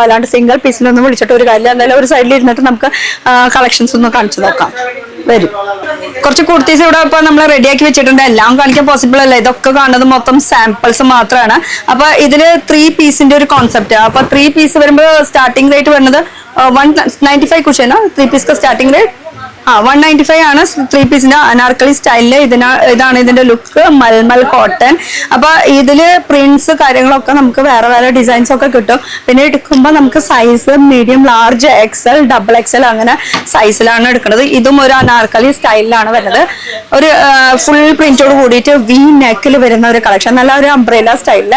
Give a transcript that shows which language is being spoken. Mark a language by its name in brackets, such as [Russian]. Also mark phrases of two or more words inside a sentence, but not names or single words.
[Malayalam] അല്ലാണ്ട് സിംഗിൾ പീസിലൊന്നും വിളിച്ചിട്ട് ഒരു കാര്യമില്ല. എന്തായാലും ഒരു സൈഡിൽ ഇരുന്നിട്ട് നമുക്ക് കളക്ഷൻസ് ഒന്ന് കാണിച്ചു നോക്കാം. വരും. കുറച്ച് കുർത്തീസ് ഇവിടെ ഇപ്പൊ നമ്മൾ റെഡിയാക്കി വെച്ചിട്ടുണ്ട്. എല്ലാം കാണിക്കാൻ പോസിബിൾ അല്ല. ഇതൊക്കെ കാണുന്നത് മൊത്തം സാമ്പിൾസ് മാത്രമാണ്. അപ്പൊ ഇതില് 3 പീസിന്റെ ഒരു കോൺസെപ്റ്റ്. അപ്പൊ 3 പീസ് വരുമ്പോൾ [English] starting rate [Malayalam] വരുന്നത് 195 [Hindi] कुछ है ना 3 पीस का [English] starting rate. [Malayalam] 195 ആണ് 3 പീസിന്റെ അനാർക്കലി സ്റ്റൈലില്. ഇതാണ് ഇതിന്റെ ലുക്ക്, മൽമൽ കോട്ടൺ. അപ്പൊ ഇതില് പ്രിന്റ്സ് കാര്യങ്ങളൊക്കെ നമുക്ക് വേറെ ഡിസൈൻസ് ഒക്കെ കിട്ടും. പിന്നെ എടുക്കുമ്പോൾ നമുക്ക് [English] size medium, large, [Malayalam] XL, XXL അങ്ങനെ സൈസിലാണ് എടുക്കുന്നത്. ഇതും ഒരു അനാർക്കലി സ്റ്റൈലിലാണ് വരുന്നത്. ഒരു ഫുൾ പ്രിന്റോട് കൂടിയിട്ട് വി നെക്കിൽ വരുന്ന ഒരു കളക്ഷൻ, നല്ല ഒരു അംബ്രേല സ്റ്റൈലില്.